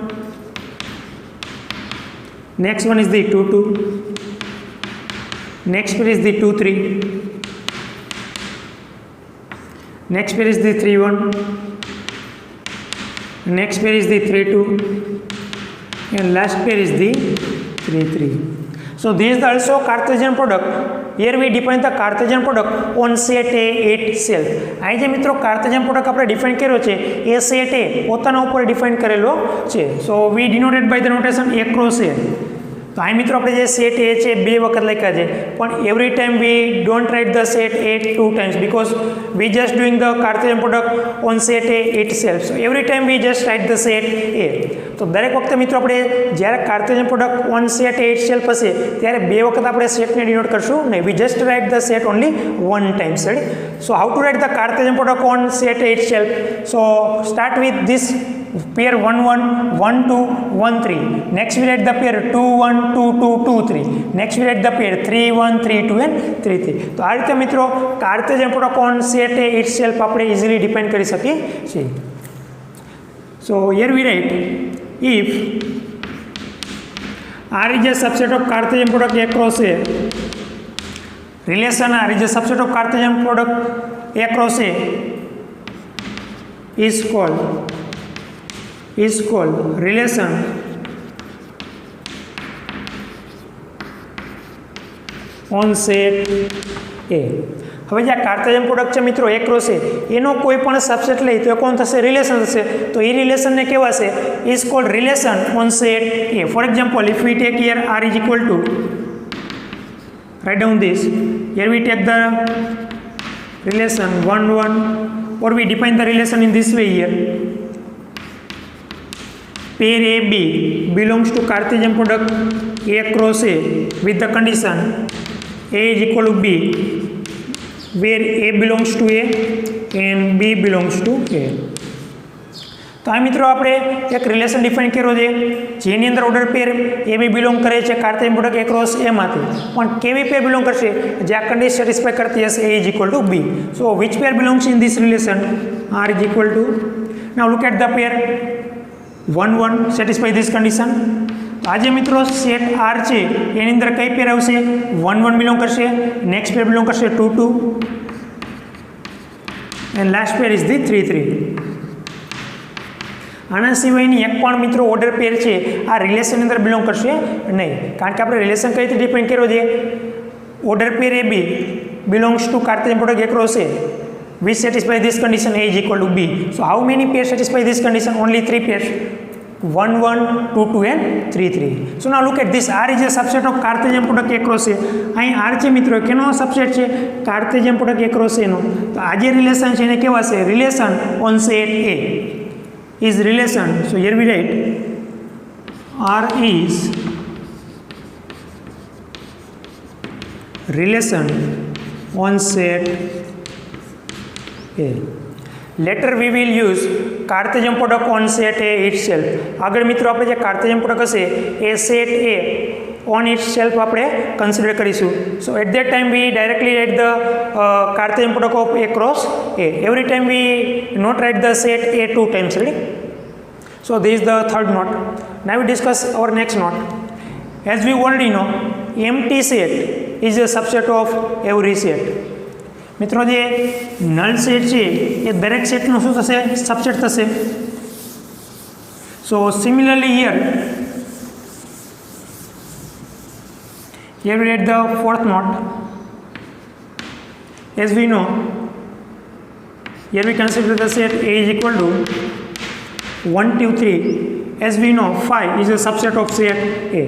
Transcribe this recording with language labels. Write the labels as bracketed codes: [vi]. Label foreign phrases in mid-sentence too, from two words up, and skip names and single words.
[en] next one is the 2, 2, next pair is the 2, 3, next pair is the 3, 1, next pair is the 3, 2 and last pair is the 3, 3। so this is also Cartesian product। here we define the Cartesian product on set A itself। [gu] અહીં જે મિત્રો [en] Cartesian product [gu] આપણે ડિફાઇન કર્યો છે એ સેટ A પોતાના ઉપર ડિફાઇન કરેલો છે। [en] so we denoted by the notation A cross A। [gu] તો અહીં મિત્રો આપણે જે સેટ A છે બે વખત લખ્યા છે પણ [en] every time we don't write the set A 2 times because we just doing the Cartesian product on set A itself। so every time we just write the set A। [gu] તો દરેક વખતે મિત્રો આપણે જ્યારે [en] Cartesian product on set A itself [gu] હશે ત્યારે બે વખત આપણે સેટને ડિનોટ કરશું નહીં। [en] we just write the set only one time। ready? so how to write the Cartesian product on set A itself? so start with this pair 1, 1, 1, 2, 1, 3। next we write the pair 2, 1, 2, 2, 2, 3। next we write the pair 3, 1, 3, 2 and 3, 3। [gu] તો આ રીતે મિત્રો [en] Cartesian product on set A itself [gu] આપણે [en] easily define [gu] કરી શકીએ છીએ। [en] so here we write if R is a subset of Cartesian product A cross A, relation R is a subset of Cartesian product A cross A is called relation on set A। [gu] હવે જે [en] Cartesian product [gu] છે મિત્રો A cross A એનો કોઈ પણ સબસેટ લઈ તો એ કોણ થશે? રિલેશન થશે। તો એ રિલેશનને કહેવાશે [en] is called relation on set A। for example if we take here R is equal to, write down this, here we take the relation 1, 1 or we define the relation in this way here, pair AB belongs to Cartesian product A cross A with the condition A is equal to B where A belongs to A and B belongs to A। [gu] તો આ મિત્રો આપણે એક રિલેશન ડિફાઇન કર્યો છે જેની અંદર [en] order pair [gu] એ બી બિલોંગ કરે છે [en] Cartesian product A cross A [gu] માંથી પણ કેવી પેર બિલોંગ કરશે જે આ કન્ડિશન સેટિસ્ફાઈ કરતી હશે [en] A is equal to B। so which pair belongs in this relation? R is equal to, now look at the pair 1, 1 satisfy this condition। [gu] તો આજે મિત્રો સેટ R છે એની અંદર કઈ પેર આવશે? 1, 1 બિલોંગ કરશે, [en] next pair [gu] બિલોંગ કરશે 2, 2, [en] and last pair is the 3 3. [gu] આના સિવાયની એક પણ મિત્રો [en] order pair [gu] છે આ રિલેશનની અંદર બિલોંગ કરશે નહીં, કારણ કે આપણે રિલેશન કઈ રીતે ડિફાઇન કર્યો છે, [en] order pair [gu] એ બી [en] belongs to Cartesian product across A which satisfy this condition A is equal to B. So how many pairs satisfy this condition? Only 3 pairs, 1 1 2 2 and 3 3. So now look at this, R is a subset of Cartesian product across A. [gu] અહીં R છે મિત્રો કેનો સબસેટ છે? [en] Cartesian product across A નો. [gu] તો આ જે રિલેશન છે એને કેવા છે? [en] relation on set A is relation. So here we write R is relation on set A. Later we will use Cartesian product on set A itself. [gu] આગળ મિત્રો આપણે જે [en] Cartesian product [gu] હશે એ [en] set A on itself [gu] આપણે consider કરીશું. [en] So at that time we directly write the Cartesian product of A cross A. Every time we not write the set A 2 times, ready? So this is the third note. Now we discuss our next note. As we already know, empty set is a subset of every set. [gu] મિત્રો જે [en] null set [gu] છે એ દરેક સેટનો શું થશે? સબસેટ થશે. [en] so similarly here we read the fourth note. As we know, here we consider the set A is equal to 1 2 3. As we know, 5 is a subset of set A.